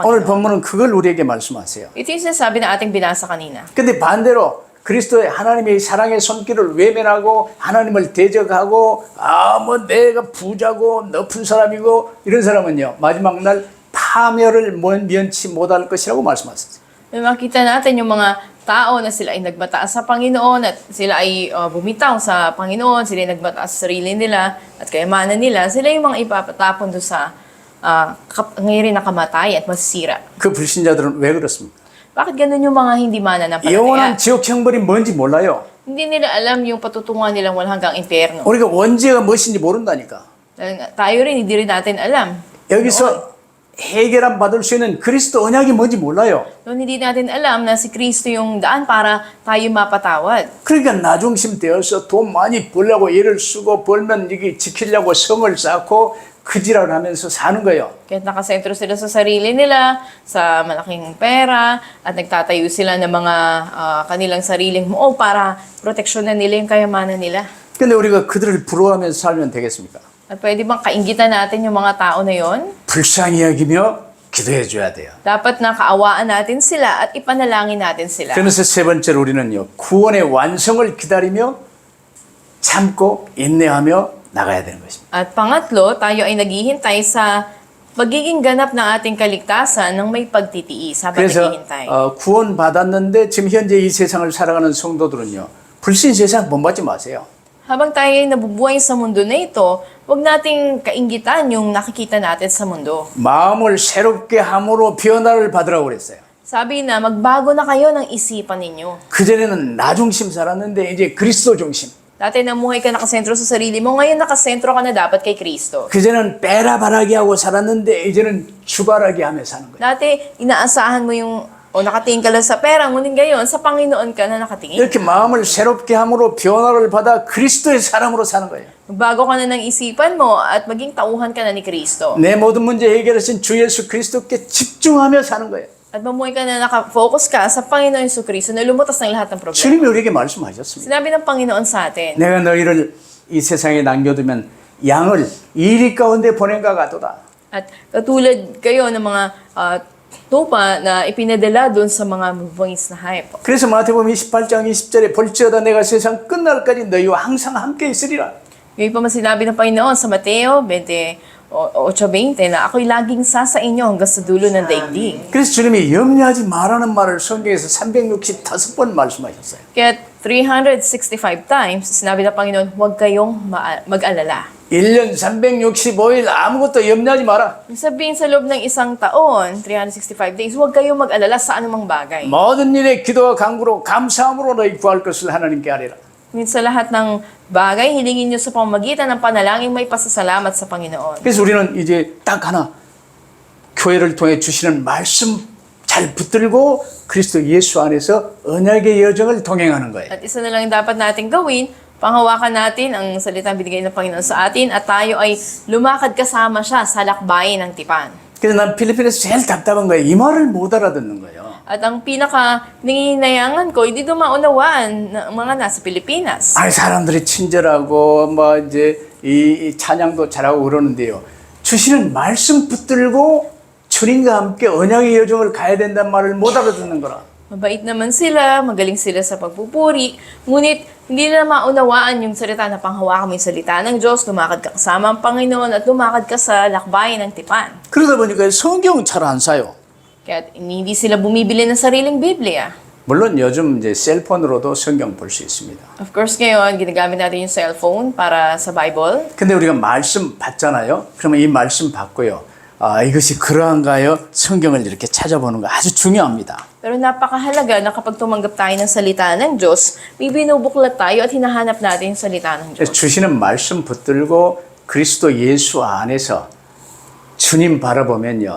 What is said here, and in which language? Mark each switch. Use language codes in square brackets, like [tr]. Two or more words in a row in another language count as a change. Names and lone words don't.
[ko] 오늘 [tl] Panginoon. [ko] 본문은 그걸 우리에게 말씀하세요. [tl] Ito yung sinasabi na ating binasa kanina. [ko] 근데 반대로 그리스도의 하나님의 사랑의 손길을 외면하고 하나님을 대적하고 뭐 내가 부자고 높은 사람이고 이런 사람은요 마지막 날 파멸을 면치 못할 것이라고 말씀하셨어요. [tl] Makita natin yung mga tao na sila ay nagmataas sa Panginoon at sila ay bumitaw sa Panginoon, sila ay nagmataas sa sarili nila at kayamanan nila, sila yung mga ipapatapon doon sa ngayon na kamatayan at masisira. [ko] 그 불신자들은 왜 그렇습니까? [tl] Bakit ganun yung mga hindi mananampalataya? [ko] 영원한 지옥 형벌이 뭔지 몰라요. [tl] Hindi nila alam yung patutunguhan nilang walang hanggang impyerno. [ko] 우리가 원죄가 무엇인지 모른다니까. [tl] Tayo rin, hindi rin natin alam. [ko] 여기서 해결함 받을 수 있는 그리스도 언약이 뭔지 몰라요. [tl] Noon hindi natin alam na si Kristo yung daan para tayo mapatawad. [ko] 그러니까 나중심 되어서 돈 많이 벌려고 일을 쓰고 벌면 이게 지키려고 성을 쌓고 그지랄을 하면서 사는 거예요. [tl] Kaya nakasentro sila sa sarili nila, sa malaking pera, at nagtatayo sila ng mga kanilang sariling muo para proteksyonan nila yung kayamanan nila. [ko] 근데 우리가 그들을 부러워하면서 살면 되겠습니까? [tl] At pwede bang kainggitan natin yung mga tao na yon? [ko] 불쌍히 여기며 기도해 줘야 돼요. [tl] Dapat nakaawaan natin sila at ipanalangin 나tin sila. [ko] 그러면서 세 번째로 우리는요, 구원의 완성을 기다리며 참고 인내하며 나가야 되는 것입니다. [tl] At pangatlo, tayo ay naghihintay sa magiging ganap ng ating kaligtasan ng may pagtitiis habang [ko] 그래서 [tl] naghihintay. [ko] 구원 받았는데 지금 현재 이 세상을 살아가는 성도들은요, 불신 세상 본받지 마세요. [tl] Habang tayo ay nabubuhay sa mundo na ito, huwag nating kainggitan yung nakikita natin sa mundo. [ko] 마음을 새롭게 함으로 변화를 받으라고 그랬어요. [tl] Sabi na, magbago na kayo ng isipan ninyo. [ko] 그전에는 나 중심 살았는데 이제 그리스도 중심. [tl] Dati namuhay ka nakasentro sa sarili mo, ngayon nakasentro ka na dapat kay Kristo. [ko] 그전에는 빼라바라기 하고 살았는데 이제는 주바라기 하며 사는 거예요. [tl] Dati, inaasahan mo yung, nakatingin ka lang sa pera, ngunit ngayon, sa Panginoon ka na nakatingin. [ko] 이렇게 마음을 새롭게 함으로 변화를 받아 그리스도의 사람으로 사는 거예요. [tl] Magbago ka na ng isipan mo at maging tauhan ka na ni Kristo. [ko] 내 모든 문제 해결하신 주 예수 그리스도께 집중하며 사는 거예요. [tl] At mamuhay ka na nakafocus ka sa Panginoon Jesucristo na lumutas ng lahat ng problema. [ko] 주님이 우리에게 말씀하셨습니다. [tl] Sinabi ng Panginoon sa atin, [ko] 내가 너희를 이 세상에 남겨두면 양을 이리 가운데 보낸가 같도다. [tl] at katulad kayo ng mga tupa na ipinadala doon sa mga mabangis na hayop. [ko] 그래서 마태복음 28장 20절에 볼지어다 내가 세상 끝날까지 너희와 항상 함께 있으리라. [tl] Ngayon pa man sinabi ng Panginoon sa Mateo 28:20 na ako'y laging sa inyo hanggang sa dulo ng daigdig. [ko] 그래서 주님이 염려하지 말라는 말을 성경에서 365번 말씀하셨어요. [tl] Kaya 365 times, sinabi ng Panginoon, huwag kayong mag-alala. [ko] 1년 365일 아무것도 염려하지 마라. [tl] Ibig sabihin sa loob ng isang taon, 365 days, huwag kayong mag-alala sa anumang bagay. [ko] 모든 일에 기도와 간구로 감사함으로 너희 구할 것을 하나님께 하리라. [tl] Ngunit sa lahat ng bagay, hilingin nyo sa pamamagitan ng panalangin may pasasalamat sa Panginoon. [ko] 그래서 우리는 이제 딱 하나 교회를 통해 주시는 말씀 잘 붙들고 그리스도 예수 안에서 언약의 여정을 동행하는 거예요. [tl] At isa na lang dapat nating gawin, panghawakan natin ang salitang binigay ng Panginoon sa atin at tayo ay lumakad kasama siya sa lakbayin ng tipan. [ko] 그래서 난 필리핀에서 제일 답답한 거예요. 이 말을 못 알아듣는 거예요. [tl] At ang pinaka-nangihinayangan ko, hindi dumaunawaan ng mga nasa Pilipinas. [ko] 아니 사람들이 친절하고 뭐 이제 이 찬양도 잘하고 그러는데요. 주시는 말씀 붙들고 주님과 함께 언약의 여정을 가야 된다는 말을 못 알아듣는 거라. [tl] Mabait naman sila, magaling sila sa pagpupuri, ngunit hindi nila maunawaan yung salita na panghawakan mo yung salita ng Diyos, lumakad ka kasama ang Panginoon at lumakad ka sa lakbayin ng tipan. [ko] 그러다 보니까 성경 잘 안 사요. [tl] Kaya hindi sila bumibili ng sariling Biblia. [ko] 물론 요즘 이제 셀폰으로도 성경 볼 수 있습니다. [en] Of course, [tl] ngayon, ginagamit natin yung cellphone para sa Bible. [ko] 근데 우리가 말씀 받잖아요. 그러면 이 말씀 받고요. 아, 이것이 그러한가요? 성경을 이렇게 찾아보는 거 아주 중요합니다. [tl] Pero napakahalaga na kapag tumanggap tayo ng salita ng Diyos, may binubuklat tayo at hinahanap natin yung salita ng Diyos. [ko] 주시는 말씀 붙들고 그리스도 예수 안에서 주님 바라보면요.